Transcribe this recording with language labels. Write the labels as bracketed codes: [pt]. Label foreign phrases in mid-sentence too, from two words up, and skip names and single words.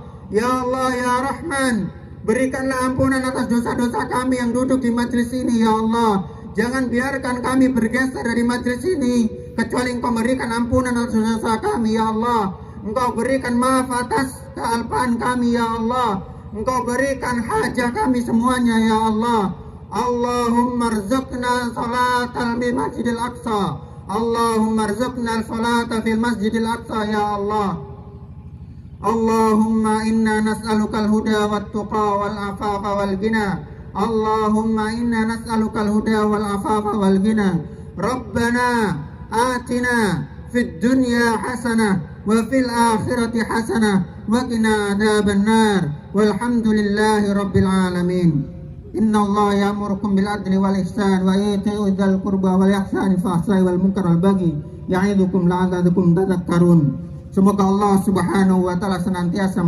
[ar] يا الله [id] ya Rahman, berikanlah ampunan atas dosa-dosa kami yang duduk di majelis ini ya Allah. Jangan biarkan kami bergeser dari majelis ini kecuali Engkau berikan ampunan atas dosa kami [ar] يا الله. [id] Engkau berikan maaf atas kealpaan kami [ar] يا الله. [id] Engkau berikan hajat kami semuanya [ar] يا الله. اللهم ارزقنا الصلاة في المسجد الأقصى. اللهم ارزقنا صلاة في المسجد الأقصى يا الله. اللهم إنا نسألك الهدى والتقى والعفاف والغنى. اللهم إنا نسألك الهدى والعفاف والغنى. ربنا آتنا في الدنيا حسنة وفي الآخرة حسنة وقنا عذاب النار. والحمد لله رب العالمين. إن الله يأمركم بالعدل والإحسان وإيتاء ذي القربى والإحسان الفحشاء والمنكر والبغي يعظكم لعلكم تذكرون. [id] Semoga Allah [ar] سبحانه وتعالى [id] senantiasa